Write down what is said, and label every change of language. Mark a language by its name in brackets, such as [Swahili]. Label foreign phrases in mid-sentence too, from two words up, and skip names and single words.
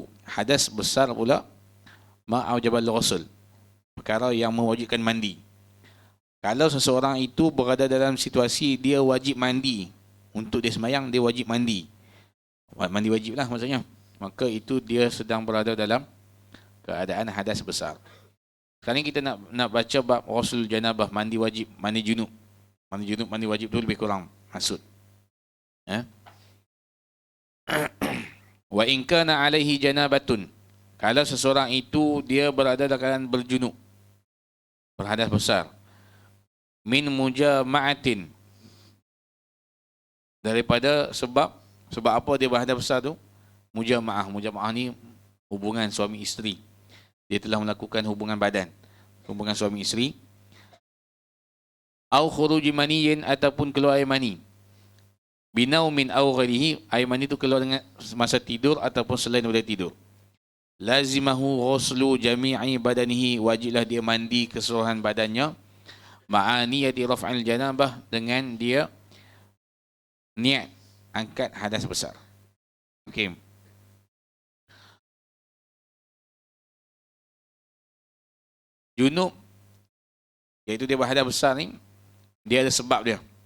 [Malay] Hadas besar pula [Arabic] موجبات الغسل, [Malay] perkara yang mewajibkan mandi. Kalau seseorang itu berada dalam situasi dia wajib mandi, untuk dia semayang dia wajib mandi wajib lah maksudnya, maka itu dia sedang berada dalam keadaan hadas besar. Sekarang kita nak baca bab [Arabic] غسل الجنابة, [Malay] mandi wajib, mandi junub. Mandi wajib tu lebih kurang maksud, [Arabic] وإن كان عليه جنابة, [Malay] kalau seseorang itu dia berada dalam keadaan berjunub, berhadas besar, [Arabic] من مجامعة, [Malay] daripada sebab apa dia berhadas besar tu? Mujama'ah ni hubungan suami isteri. Dia telah melakukan hubungan badan, hubungan suami isteri. [Arabic] أو خروج مني, [Malay] ataupun keluar air mani. [Arabic] بنوم أو غيره, [Malay] air mani tu keluar dengan masa tidur ataupun selain daripada tidur. [Arabic] لزمه غسل جميع بدنه, [Malay] wajiblah dia mandi keseluruhan badannya. [Arabic] مع نية رفع الجنابة, [Malay] dengan dia niat angkat hadas besar. Okey. Junub, iaitu dia berhadas besar ni, dia ada sebab dia.